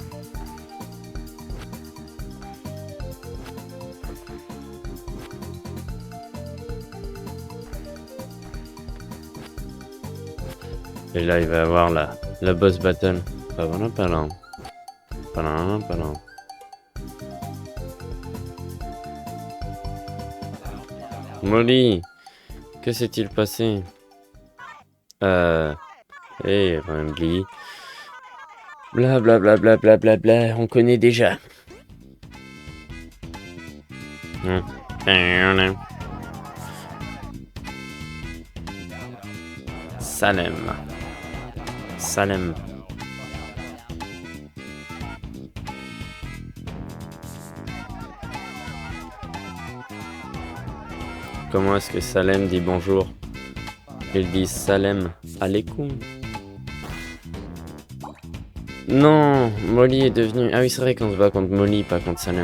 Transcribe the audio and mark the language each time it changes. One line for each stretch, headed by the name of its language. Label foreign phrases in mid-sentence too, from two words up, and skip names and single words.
French: Et là, il va y avoir la
English: boss battle.
French: Pas là, pas là. Pas là, pas là. Molly, que s'est-il passé? Hey, Rambly. Bla bla bla bla bla bla bla, on connaît déjà. Salem. Salem. Comment est-ce que Salem dit bonjour? Il dit
Arabic: سلام عليكم.
French: Non, Molly est devenue... Ah oui, c'est vrai qu'on se bat contre Molly, pas contre Salem.